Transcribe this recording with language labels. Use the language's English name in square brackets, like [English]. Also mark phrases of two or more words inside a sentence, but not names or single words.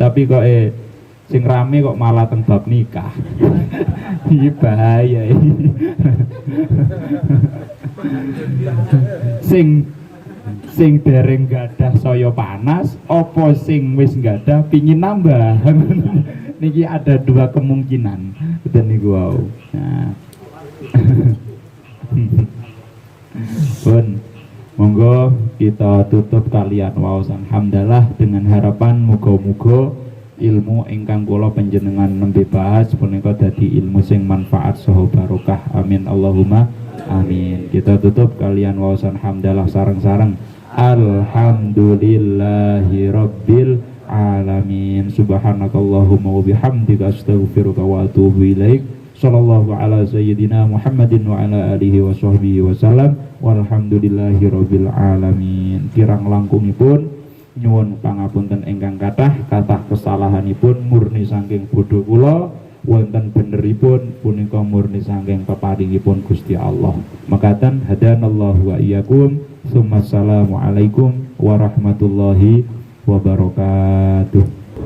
[Javanese] Tapi kok sing rame kok malah teng bab nikah. Iki bahaya iki. sing dereng gadah saya panas apa sing wis gadah pingin nambah. Niki [Indonesian] ada dua kemungkinan dan [Javanese] niku wau. Nah. Pun monggo kita tutup kalian waos alhamdulillah [Indonesian] dengan harapan [Javanese] muga-muga ilmu ingkang kula panjenengan nembe bahas punika dadi ilmu sing manfaat saha barokah. [Arabic] آمين اللهم آمين. [Javanese] Kita tutup kalian waos alhamdulillah sareng-sareng. [Arabic] الحمد لله رب العالمين. سبحانك اللهم وبحمدك أستغفرك وأتوب إليك. صلى الله على سيدنا محمد وعلى آله وصحبه وسلم. والحمد لله رب العالمين. [Javanese] Kirang langkungipun nyuwun pangapunten ingkang kathah kesalahanipun murni saking bodho kula, wonten beneripun punika murni saking peparingipun Gusti Allah. [Arabic] Mekaten هدانا الله وإياكم. السلام عليكم ورحمة الله وبركاته.